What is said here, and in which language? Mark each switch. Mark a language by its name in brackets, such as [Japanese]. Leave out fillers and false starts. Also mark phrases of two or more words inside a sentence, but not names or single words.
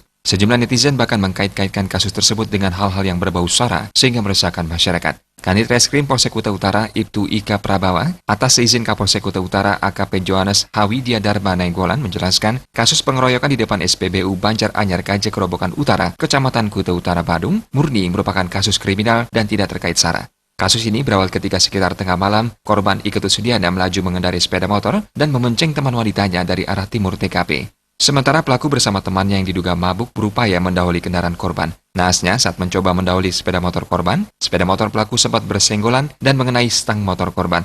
[Indonesian] Sejumlah netizen bahkan mengkait-kaitkan kasus tersebut dengan hal-hal yang berbau sara sehingga meresahkan masyarakat. Kanit Reskrim Polsek Kuta Utara Ibtu Ika Prabawa atas izin Kapolsek Kuta Utara AKP Johannes Hawidia Darma Nainggolan menjelaskan kasus pengeroyokan di depan SPBU Banjar Anyar Kaje, Kerobokan Utara, Kecamatan Kuta Utara, Badung, murni merupakan kasus kriminal dan tidak terkait sara. Kasus ini berawal ketika sekitar tengah malam, korban Iketut Sudiana melaju mengendarai sepeda motor dan memenceng teman wanitanya dari arah timur TKP. Sementara pelaku bersama temannya yang diduga mabuk berupaya mendahului kendaraan korban. Naasnya saat mencoba mendahului sepeda motor korban, sepeda motor pelaku sempat bersenggolan dan mengenai stang motor korban.